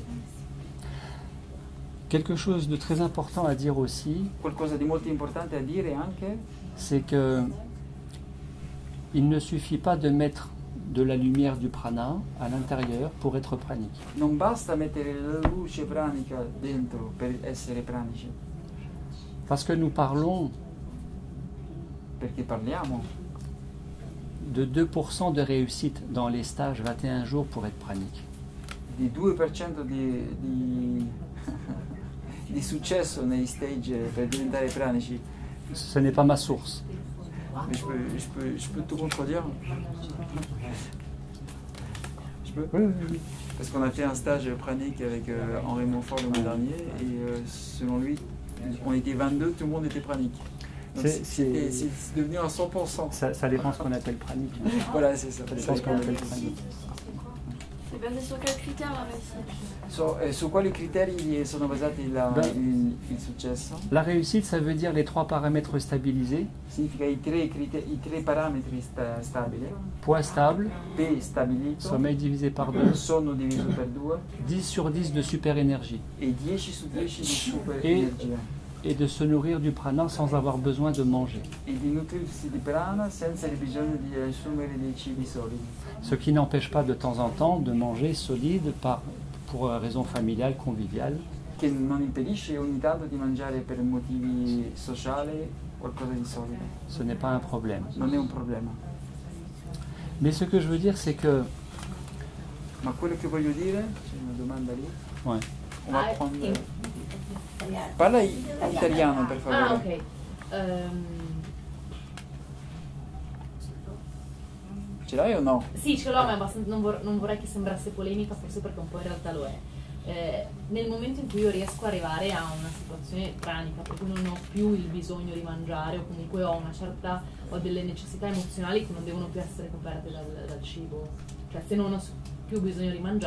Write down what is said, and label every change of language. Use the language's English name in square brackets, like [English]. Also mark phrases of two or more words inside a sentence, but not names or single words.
[French] Quelque chose de très important à dire aussi, [Italian] Qualcosa di molto importante a dire anche, [French] c'est que il ne suffit pas de mettre de la lumière du prana à l'intérieur pour être pranique. [Italian] non basta mettere la luce pranica dentro per essere pranici, [French] Parce que nous parlons [Italian] perché parliamo [French] de 2% de réussite dans les stages 21 jours pour être pranique. [Italian] di 2% di di successo nei stage per diventare pranici. [French] Ce n'est pas ma source. Mais je peux tout contredire. Je peux? Oui. Parce qu'on a fait un stage pranique avec Henri Montfort le mois dernier et selon lui, on était 22, tout le monde était pranique. Donc c'est devenu un 100%. Ça dépend ce qu'on appelle pranique. Voilà, c'est ça. Ça dépend ce qu'on appelle pranique. C'est basé sur quels critères la réussite? [Italian] Su quali criteri sono basati il successo? [French] La réussite, ça veut dire les 3 paramètres stabilisés. [Italian] Significa i tre parametri stabili. [French] Poids stable, [Italian] P stabilito, [French] sommeil divisé par 2, [Italian] sonno diviso per 2 [French] 10 sur 10 de super énergie. [Italian] e 10 su 10 di super E- energia. [French] Et de se nourrir du prana sans avoir besoin de manger. [Italian] E di nutrirsi di prana senza il bisogno di assumere dei cibi solidi. [French] Ce qui n'empêche pas de temps en temps de manger solide pour raison familiale, conviviale. [Italian] Che non impedisce ogni tanto di mangiare per motivi sociali qualcosa di solido. [French] Ce n'est pas un problème. [Italian] Non è un problema. [French] Mais ce que je veux dire, c'est que [Italian] Ma quello che voglio dire, c'è una domanda lì. [French] ouais, On va Ah, prendre... [Italian] Parla italiano per favore. Ah, ok. Ce l'hai o no? Sì, ce l'ho, ma non vorrei che sembrasse polemica, forse perché un po' in realtà lo è. Nel momento in cui io riesco ad arrivare a una situazione pranica, per cui non ho più il bisogno di mangiare o comunque ho delle necessità emozionali che non devono più essere coperte dal cibo, cioè se non ho più bisogno di mangiare.